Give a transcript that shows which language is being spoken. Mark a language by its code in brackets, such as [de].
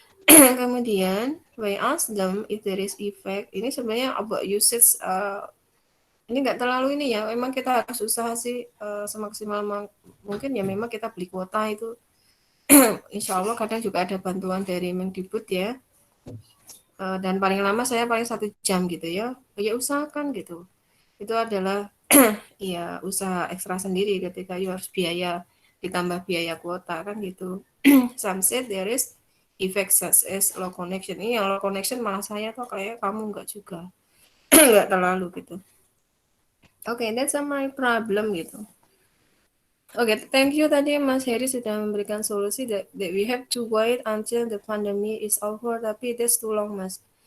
[id] Kemudian, [en] when I ask them if there is effect, [id] ini sebenarnya about usage ini nggak terlalu ini ya, memang kita harus usaha sih semaksimal mungkin ya memang kita beli kuota itu insya Allah kadang juga ada bantuan dari Mendikbud ya dan paling lama saya paling 1 jam gitu ya, ya usahakan gitu. Itu adalah ya usaha ekstra sendiri ketika you harus biaya ditambah biaya kuota kan gitu. [en] Some said there is effect such as low connection. [id] Ini yang low connection malah saya tuh kayak kamu nggak juga nggak terlalu gitu. [en] Oke, that's my problem gitu. Oke, thank you tadi Mas Heri [id] sudah memberikan solusi [en] that we have to wait until the pandemic is over, tapi that's too long Mas.